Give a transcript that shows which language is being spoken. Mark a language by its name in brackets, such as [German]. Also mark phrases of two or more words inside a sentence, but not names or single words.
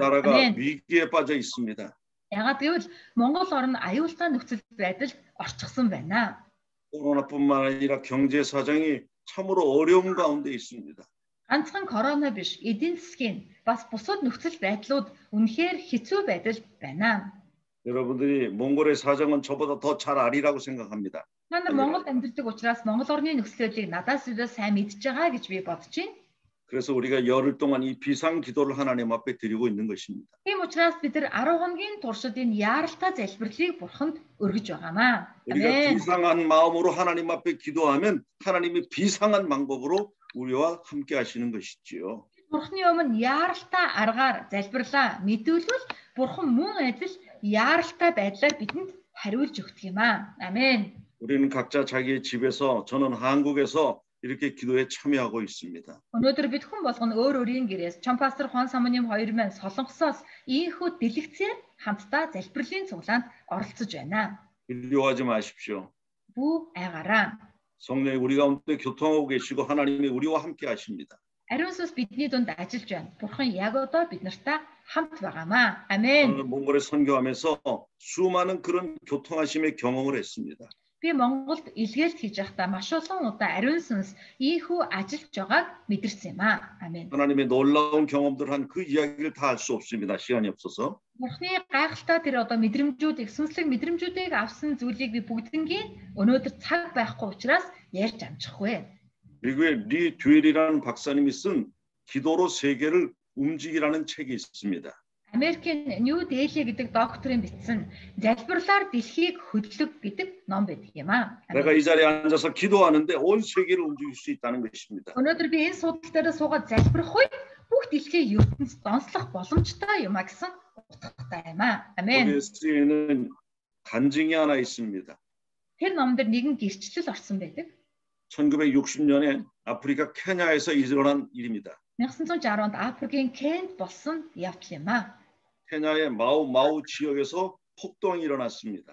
[Korean] 우리나라가 아멘. 위기에 빠져 있습니다. [Mongolian] Яагаад гэвэл Монгол орн аюултай нөхцөл байдалд орчихсон байна. [Korean] 코로나뿐만 아니라 경제 사정이 참으로 어려운 가운데 있습니다. [Mongolian] Ганцхан корона биш, эдийн засгийн бас бусад нөхцөл байдлууд үнэхээр хэцүү байдал байна. [Korean] 여러분들이 몽골의 사정은 저보다 더 잘 아리라고 생각합니다. [Mongolian] Та нар Монголд амьдардаг учраас Монгол орны нөхцөлийг надаас илүү сайн мэдж байгаа гэж би бодож байна. [Korean] 그래서 우리가 열흘 동안 이 비상 기도를 하나님 앞에 드리고 있는 것입니다. [Mongolian] Тийм учраас бид нар 10 хоногийн туршид энэ яаралтай залбирлыг бурханд өргөж байгаамаа. [Korean] 우리가 아멘. 비상한 마음으로 하나님 앞에 기도하면 하나님이 비상한 방법으로 우리와 함께 하시는 것이지요. [Mongolian] Бурхны өмнө яаралтай аргаар залбирлаа мэдүүлвэл бурхан мөн адил яаралтай байдлаар бидэнд хариулж өгдөг юм аа. [Korean] 아멘. 우리는 각자 자기의 집에서 저는 한국에서 이렇게 기도에 참여하고 있습니다. [Mongolian] Өнөөдөр бид хүн болгоно өөр өөрийн гэрээс Чон пастор Хуан Самоним хоёр маань Солонгосоос ийхүү дэлгэцээр хамтдаа залбирлын цуглаанд оролцож байна. [Korean] 두려워하지 마십시오. [Mongolian] Бүү айгараа. [Korean] 성령이 우리 가운데 교통하고 계시고 하나님이 우리와 함께 하십니다. [Mongolian] Ариун сүнс бидний дунд ажиллаж байна. Бурхан яг одоо бид нартай хамт байгаамаа. [Korean] 아멘. 오늘 몽골에 선교하면서 수많은 그런 교통하심의 경험을 했습니다. [Mongolian] Би Монголд илгээлт хийж байхдаа маш олон удаа ариун сүнс ийхүү ажиллаж байгааг мэдэрсэн юм аа. [Korean] 아멘. 하나님의 놀라운 경험들 한 그 이야기를 다 할 수 없습니다. 시간이 없어서. [Mongolian] Бурхны гайхалтай тэр одоо мэдрэмжүүдийг, сүнслэг мэдрэмжүүдийг авсан зүйлийг би бүгднийг өнөөдөр цаг байхгүй учраас ярьж амжихгүй. [Korean] 미국의 리 듀엘이라는 박사님이 쓴 기도로 세계를 움직이라는 책이 있습니다. [Mongolian] Америкийн New Delhi гэдэг докторийн бичсэн залбирлаар дэлхийг хөдлөг гэдэг ном байдаг юм аа. [Korean] 내가 이 자리에 앉아서 기도하는데 온 세계를 움직일 수 있다는 것입니다. [Mongolian] Өнөөдөр би энэ судал дээр суугаад залбирах үед бүх дэлхийн ертөнцид онцлох боломжтой юм а гэсэн утгатай юм аа. Амен. [Korean] 거기에 쓰이는 간증이 하나 있습니다. [Mongolian] Тэр номдэр нэгэн гэрчлэл орсон байдаг. [Korean] 1960년에 아프리카 케냐에서 일어난 일입니다. [Mongolian] 1960 онд Африкийн Кенд болсон явдал юм аа. [Korean] 케냐의 마우 지역에서 폭동이 일어났습니다.